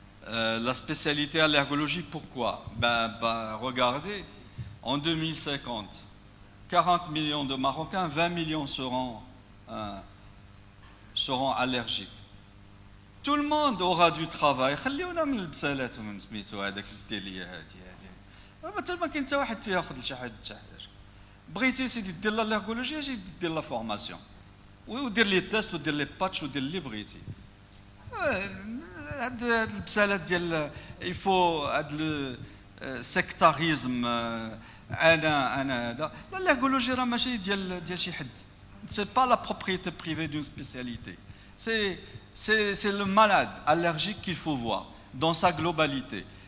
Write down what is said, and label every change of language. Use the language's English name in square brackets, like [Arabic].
[French] La spécialité allergologie, pourquoi? Regardez, en 2050, 40 millions de Marocains, 20 millions seront allergiques. Tout le monde aura du travail. [Arabic] خليونا من البسالات ومن سميتو هذاك الديليه هذه مثل ما كاين حتى واحد تياخذ شي حاجه بغيتي سيدي دير الالرغولوجي اجي دير لا فورماسيون ودير لي تيست ودير لي باتش ودير اللي بغيتي. هاد البسالات ديال يفو هاد السيكتاريزم انا هذا الالرغولوجي راه ماشي ديال شي حد. [French] C'est pas la propriété privée d'une spécialité. C'est le malade allergique qu'il faut voir dans sa globalité.